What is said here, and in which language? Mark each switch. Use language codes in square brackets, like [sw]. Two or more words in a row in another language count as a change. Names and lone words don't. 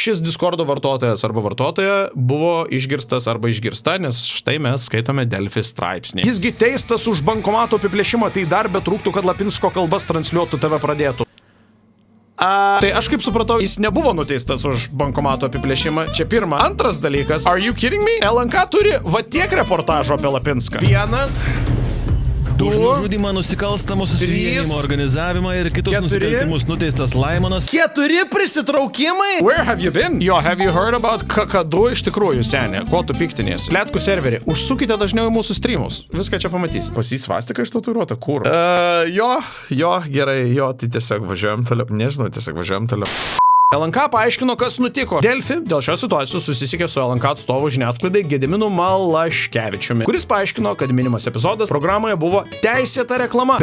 [lt] Šis Discordo vartotojas arba vartotoja buvo išgirstas arba išgirsta, nes štai mes skaitome Delfi straipsnį. Jisgi teistas už bankomato apiplėšimą, tai dar betrūktų, kad Lapinsko kalbas transliuotų TV pradėtų. Tai aš kaip supratau, jis nebuvo nuteistas už bankomato apiplėšimą. Čia pirma. Antras dalykas. [en] Are you kidding me? [lt] LNK turi va tiek reportažo apie Lapinską. Vienas. Už nužudymą, nusikalstamo susivienimo organizavimą ir kitus nusikaltimus nuteistas Laimonas. 4 prisitraukimai? [en] Where have you been? [lt] Jo, [en] have you heard about [lt] kakadu iš tikrųjų, senė? Ko tu piktinės? Pletkų serverį. Užsukite dažniau į mūsų streamus. Viską čia pamatys. Pasisvastika ištatuiruota, kur? Jo, gerai, jo, tai tiesiog važiuojam toliau. Nežinau, tiesiog važiuojam toliau. LNK paaiškino, kas nutiko. Delfi dėl šios situacijos susisiekė su LNK atstovu žiniasklaidai Gediminu Malaškevičiumi, kuris paaiškino, kad minimas epizodas programoje buvo teisėta reklama.